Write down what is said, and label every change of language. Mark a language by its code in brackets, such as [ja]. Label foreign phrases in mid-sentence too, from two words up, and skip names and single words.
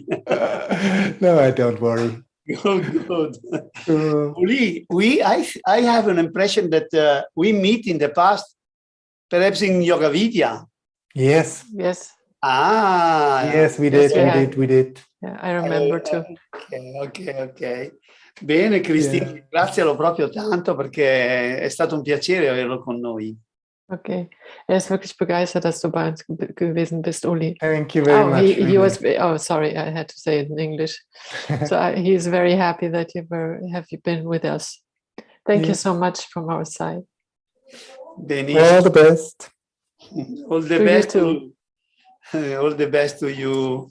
[en] No, I don't worry. Good. Uli, I have an impression that we meet in the past, perhaps in Yoga Vidya. Yes. Yes. Yes, we did. Yeah, I remember too. Ok. [it] Bene, Cristina, ringrazialo proprio tanto perché è stato un piacere averlo con noi. [en] Okay. [de] Er ist wirklich begeistert, dass du bei uns gewesen bist, Uli. [en] Thank you very much. He was. Oh, sorry, I had to say it in English. So he is very happy that you have been with us. Thank you so much from our side. [it] Benissimo. [en] All the best. All the best to you. All the best to you.